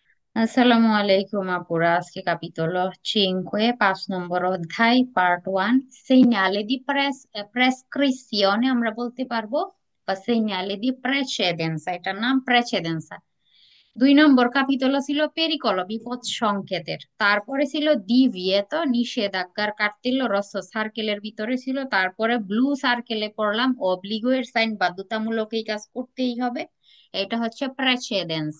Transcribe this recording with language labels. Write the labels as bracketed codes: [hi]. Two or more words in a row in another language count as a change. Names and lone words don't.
[ar] Assalamu alaikum [bn] আপুরা, আজকে capitolo 5, 5 নম্বর অধ্যায়, পার্ট 1, [it] segnale di prescrizione [bn] আমরা বলতে পারবো, বা [it] segnale di precedenza, [bn] এটার নাম precedenza। 2 নম্বর capitolo ছিল পেরিকলো, বিপদ সংকেতের। তারপরে ছিল divieto, নিষেধাজ্ঞার কার্তিল্য রস্য সার্কেলের ভিতরে ছিল। তারপরে ব্লু সার্কেলে পড়লাম অব্লিগো এর সাইন, বাধ্যতামূলক এই কাজ করতেই হবে। এটা হচ্ছে প্রেসিডেন্সা।